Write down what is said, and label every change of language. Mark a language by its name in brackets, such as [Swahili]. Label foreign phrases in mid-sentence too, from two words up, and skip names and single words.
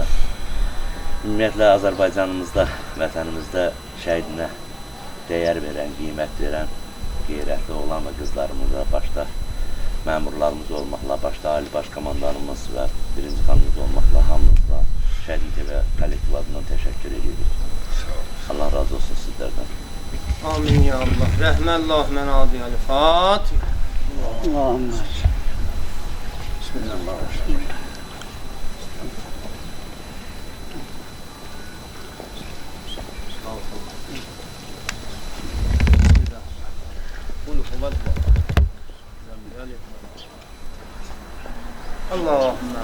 [Azerbaijani] Ümumiyyətlə, Azərbaycanımızda, vətənimizdə şəhidinə dəyər verən, qiymət verən, qeyrətli olan və qızlarımıza, başda məmurlarımız olmaqla, başda Ali Baş Komandanımız və birinci xanımız olmaqla hamımızla Şəhidin TV kollektiv adından təşəkkür edirik. Allah razı olsun sizlərdən. Amin ya Allah. Rahmanallah men adi ve Fatiha. Amin. [Arabic] Bismillahirrahmanirrahim. Allahümme